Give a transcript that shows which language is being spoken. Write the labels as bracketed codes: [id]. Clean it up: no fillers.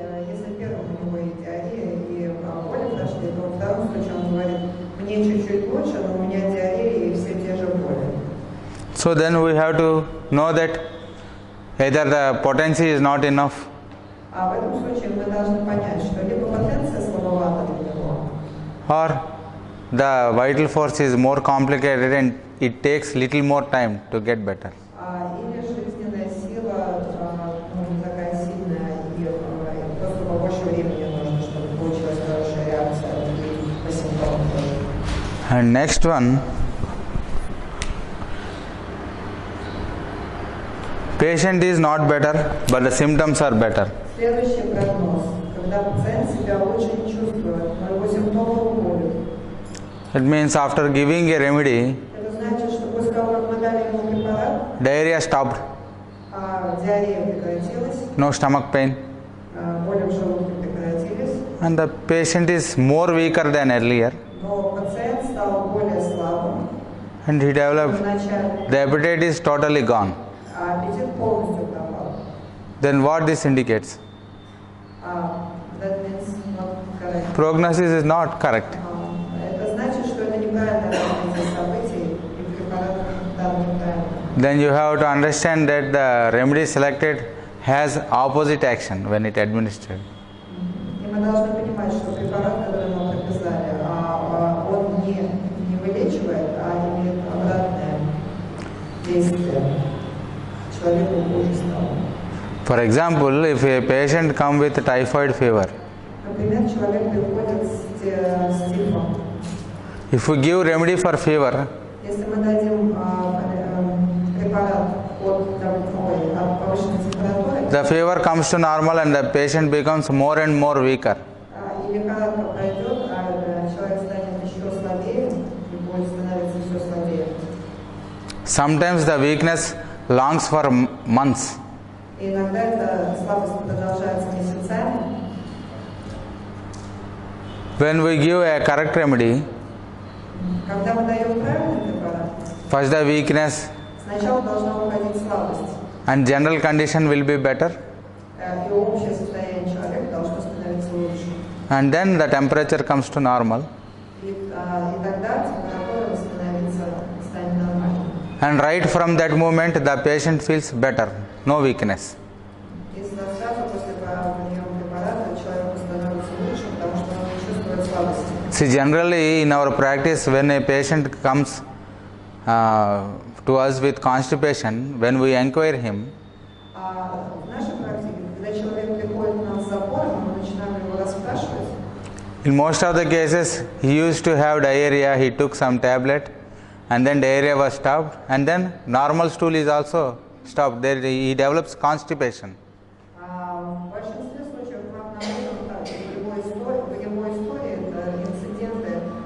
[ru] Если первым у него и диарея, и боли прошли, то во втором случае он говорит, мне чуть-чуть лучше, но у меня диарея и все те же боли. [en] So then we have to know that either the potency is not enough [ru] А в этом случае мы должны понять, что либо потенция слабовата для него, [en] or the vital force is more complicated and it takes little more time to get better. [ru] или жизненная сила не такая сильная, и просто побольше времени нужно, чтобы получилась хорошая реакция и по симптомам тоже. [en] And next one, patient is not better, but the symptoms are better. [ru] Следующий прогноз, когда пациент себя лучше не чувствует, но его симптомы уходят. [en] It means after giving a remedy, [ru] Это значит, что после того, как мы дали ему препарат, [en] diarrhea stopped, [ru] диарея прекратилась, [en] no stomach pain, [ru] боли в желудке прекратились, [en] and the patient is more weaker than earlier, [ru] но пациент стал более слабым, [en] and he developed, [ru] вначале, [en] the appetite is totally gone. [ru] а аппетит полностью пропал. [en] Then what this indicates? That means not correct. Prognosis is not correct. [ru] Это значит, что это неправильное развитие событий, и препарат дан неправильно. [en] Then you have to understand that the remedy selected has opposite action when it administered. [ru] И мы должны понимать, что препарат, который мы прописали, он не вылечивает, а имеет обратное действие. Человеку хуже стало. [en] For example, if a patient come with typhoid fever, [ru] Например, человек приходит с тифом. [en] if we give remedy for fever, [ru] Если мы дадим препарат от повышенной температуры, [en] the fever comes to normal and the patient becomes more and more weaker. [ru] и лихорадка пройдет, человек станет еще слабее и будет становиться все слабее. [en] Sometimes the weakness longs for months. [ru] И иногда эта слабость продолжается месяцами. [en] When we give a correct remedy, [ru] Когда мы даем правильный препарат, [en] first the weakness [ru] сначала должна уходить слабость, [en] and general condition will be better, [ru] и общее состояние человека должно становиться лучше. [en] and then the temperature comes to normal, [ru] И тогда температура станет нормальной. [en] and right from that moment the patient feels better, no weakness. [ru] И сразу после приема препарата человеку становится лучше, потому что он не чувствует слабости. [en] See, generally in our practice, when a patient comes to us with constipation, when we inquire him, [ru] В нашей практике, когда человек приходит к нам с запором, мы начинаем его расспрашивать. [en] in most of the cases he used to have diarrhea, he took some tablet and then diarrhea was stopped and then normal stool is also stopped. There he develops constipation. [ru] В большинстве случаев к нам так, в его истории это инциденты